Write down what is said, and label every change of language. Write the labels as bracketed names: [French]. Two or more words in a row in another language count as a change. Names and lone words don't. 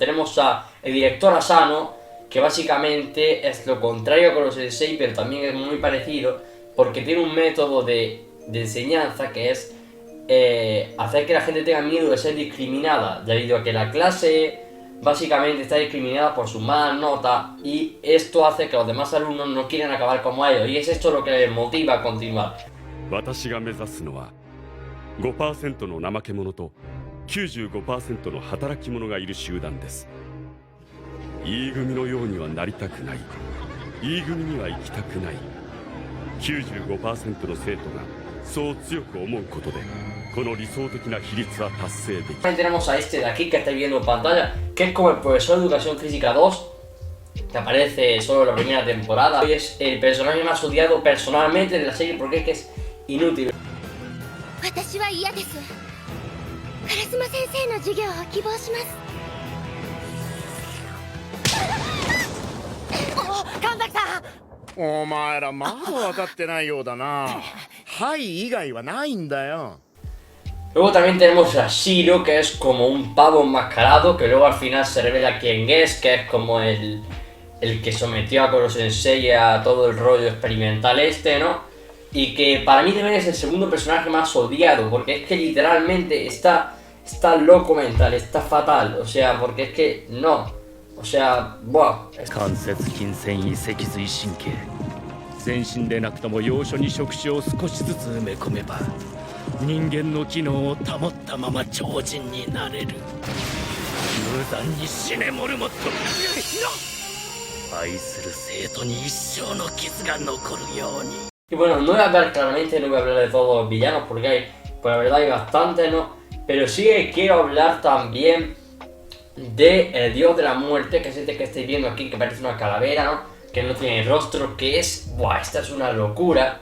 [Spanish] Tenemos a el director Asano, que básicamente es lo contrario con los Sensei, pero también es muy parecido, porque tiene un método de enseñanza que es hacer que la gente tenga miedo de ser discriminada, debido a que la clase básicamente está discriminada por su mala nota, y esto hace que los demás alumnos no quieran acabar como ellos, y es esto lo que les motiva a continuar. [Japanese] 私が目指すのは 5% の怠け者と 95% の働き者がいる集団です。E 組のようにはなりたくない。E 組には行きたくない。95% の生徒がそう強く思うことで、この理想的な比率は達成できる。 [Spanish] Tenemos a este de aquí que estáis viendo en pantalla, que es como el profesor de educación física 2, que aparece solo en la primera temporada. Y es el personaje más odiado personalmente de la serie porque es que es inútil. [Japanese] 私は嫌です。烏丸先生の授業を希望します。神崎さん、お前らまだ分かってないようだな。はい以外はないんだよ。 [Spanish] Luego también tenemos a Shiro, que es como un pavo enmascarado, que luego al final se revela quién es, que es como el que sometió a Koro Sensei a todo el rollo experimental este, ¿no? Y que para mí también es el segundo personaje más odiado, porque es que literalmente está está loco mental, está fatal, o sea, porque es que no, o sea, buah, [Japanese] 関節筋繊維脊髄神経全身でなくとも要所に触手を少しずつ埋め込めば人間の機能を保ったまま超人になれる無残に死ねモルモット愛する生徒に一生の傷が残るように [Spanish] Y bueno, no voy a hablar claramente, no voy a hablar de todos los villanos porque hay, pues la verdad hay bastante, ¿no? Pero sí que quiero hablar también de el dios de la muerte, que es este que estáis viendo aquí, que parece una calavera, ¿no? Que no tiene rostro, que es... ¡Buah! Esta es una locura.